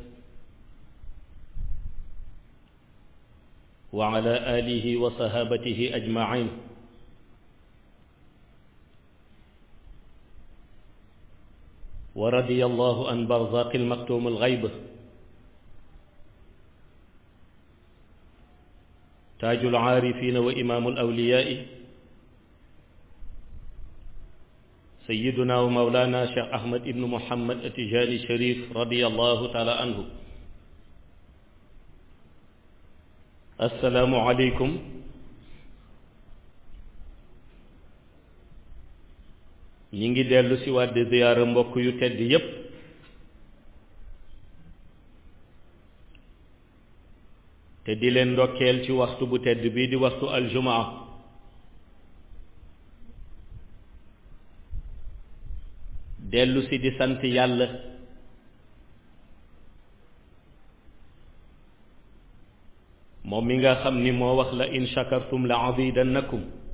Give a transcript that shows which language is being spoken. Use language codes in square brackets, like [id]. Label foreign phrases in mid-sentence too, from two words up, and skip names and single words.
[ar] وعلى آله وصحابته أجمعين ورضي الله عن برزاق المكتوم الغيب تاج العارفين وإمام الأولياء سيدنا ومولانا شيخ أحمد بن محمد التجاني الشريف رضي الله تعالى عنه. السلام عليكم [wo] ñi ngi dellu si waat di ziyaara mbokk yu tedd yépp te di leen ndokkeel ci waxtu bu tedd bii di waxtu aljumaa dellu si di sant yàlla moom mi nga xam ni moo wax la [ar] إن شكرتم لأزيدنكم